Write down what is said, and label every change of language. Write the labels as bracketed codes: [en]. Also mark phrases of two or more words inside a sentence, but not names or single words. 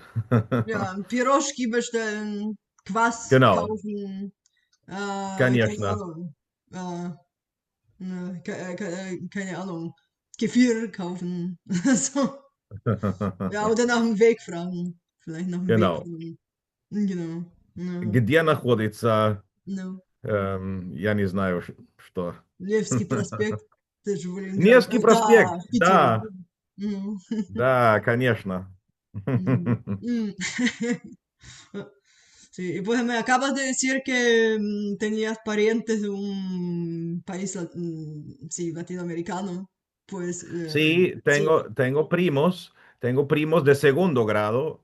[de] Ja, Piroschki bestellen, Quass Genau, kaufen, keine [ru] конечно. [de] Ahnung, keine Ahnung, Kefir kaufen. So. Ja, oder nach dem Weg fragen. Vielleicht nach dem Weg Genau. fragen. Genau. Ja, [ru] Где находится, no. я не знаю, что. Невский проспект, это же Ленинград. Невский Да, проспект, в Питере. да, Ну, да, конечно. mm, mm. [es] Sí, y pues me acabas de decir que tenías parientes de un país, sí, latinoamericano. Pues Sí, sí, tengo primos de segundo grado,